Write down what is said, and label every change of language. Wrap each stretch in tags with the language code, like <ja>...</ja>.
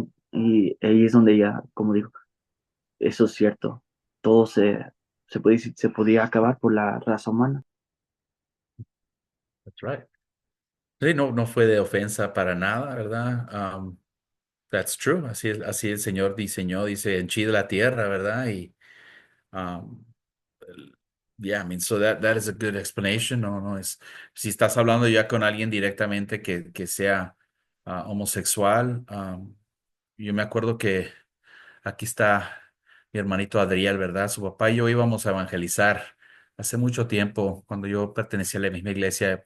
<es>Y ahí es donde ya, como digo, eso es cierto. Todo se puede decir, se podía acabar por la raza humana.</es> <en>that's right.</en> <es>Sí, no, no fue de ofensa para nada, ¿verdad?</es> <en>That's true.</en> <es>Así el Señor diseñó, dice, henchid la tierra, ¿verdad? Y,</es> <en>um, yeah, I mean, so that is a good explanation.</en> <es>No, no es, si estás hablando ya con alguien directamente que sea homosexual, yo me acuerdo que aquí está mi hermanito Adriel, ¿verdad? Su papá y yo íbamos a evangelizar hace mucho tiempo, cuando yo pertenecía a la misma iglesia.</es>